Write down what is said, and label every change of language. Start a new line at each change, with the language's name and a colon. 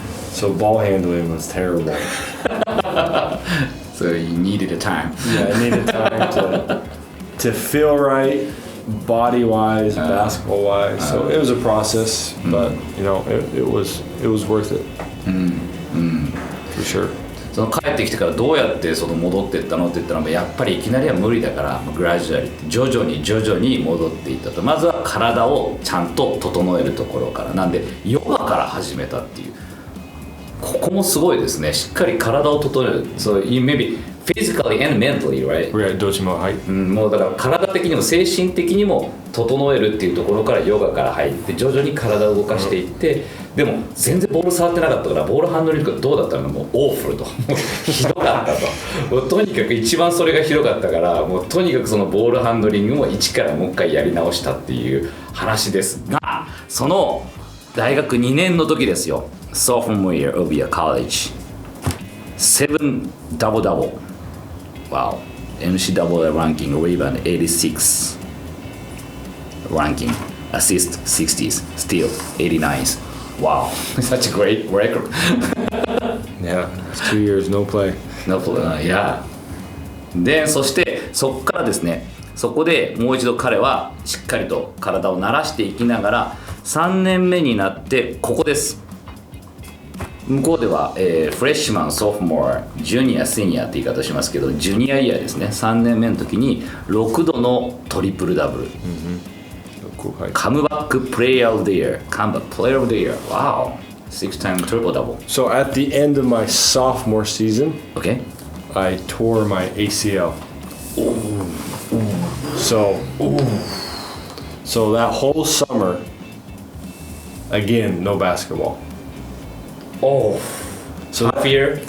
English: So ball handling was terrible. So you needed a time. Yeah, I needed time to feel right, body-wise, basketball-wise. So it was a process, but it was worth it. For sure.
Japanese: その帰ってきてからどうやってその戻っていったのって言ったら、やっぱりいきなりは無理だからグラジュアリ徐々に戻っていったと。まずは体をちゃんと整えるところからなんでヨガから始めたっていう。ここもすごいですね。しっかり体を整える。
English: So you maybe physically and mentally, right?
Japanese: どっちも、はい。もうだから体的にも精神的にも整えるっていうところからヨガから入って徐々に体を動かしていって、でも全然ボール触ってなかったからボールハンドリングがどうだったのかもうオーフルとひどかったと。もうとにかく一番それがひどかったから、もうとにかくそのボールハンドリングも一からもう一回やり直したっていう話ですが、その大学2年の時ですよ。
English: Sophomore year of your college 7 double-double Wow NCAA ranking rebound 86 ranking assist 60s still 89s Wow such a great record Yeah it's 2 years no play No play Yeah
Japanese: でそしてそこからですね、そこでもう一度彼はしっかりと体を慣らしていきながら3年目になってここです。向こうでは、フレッシュマン、ソフモア、ジュニア、シニアって言い方しますけど、ジュニアイヤーですね。 3年目の時に6度のトリプルダブル、カムバックプレイヤーオブディア、カムバックプレイヤーオブディア、
English: Wow 6-time triple double. So at the end of my sophomore season, Okay. I tore my ACL. So that whole summer, again, no basketball. Oh, so half a year?